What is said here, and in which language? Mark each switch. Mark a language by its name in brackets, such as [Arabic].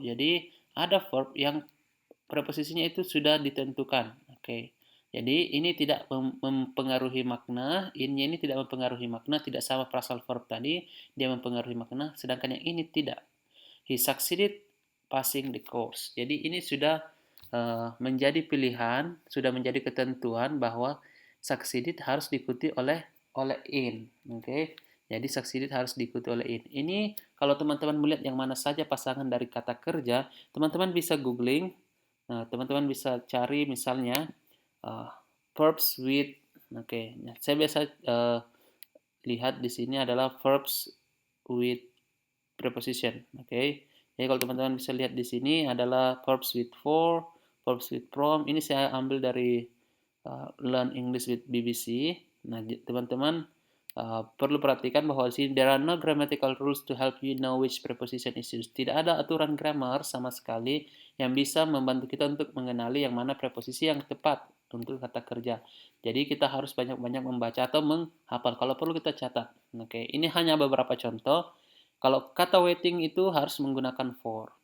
[Indonesian] Jadi ada verb yang preposisinya itu sudah ditentukan. Jadi ini tidak mempengaruhi makna, ini tidak mempengaruhi makna, tidak sama phrasal verb tadi, dia mempengaruhi makna, sedangkan yang ini tidak. [English] He succeeded passing the course. [Indonesian] Jadi ini sudah menjadi pilihan, sudah menjadi ketentuan bahwa succeeded harus diikuti oleh in. Oke. Jadi succeeded harus diikuti oleh in. Ini kalau teman-teman melihat yang mana saja pasangan dari kata kerja, teman-teman bisa googling. Nah, teman-teman bisa cari misalnya verbs with. Oke. Nah, saya biasa lihat di sini adalah [English] verbs with preposition. [Indonesian] Oke. Jadi kalau teman-teman bisa lihat di sini adalah [English] verbs with for, verbs with from. [Indonesian] Ini saya ambil dari Learn English with BBC. Nah, teman-teman perlu perhatikan bahwa di sini [English] there are no grammatical rules to help you know which preposition is used. [Indonesian] Tidak ada aturan grammar sama sekali yang bisa membantu kita untuk mengenali yang mana preposisi yang tepat untuk kata kerja. Jadi kita harus banyak-banyak membaca atau menghafal. Kalau perlu kita catat. Oke, ini hanya beberapa contoh. Kalau kata waiting itu harus menggunakan for.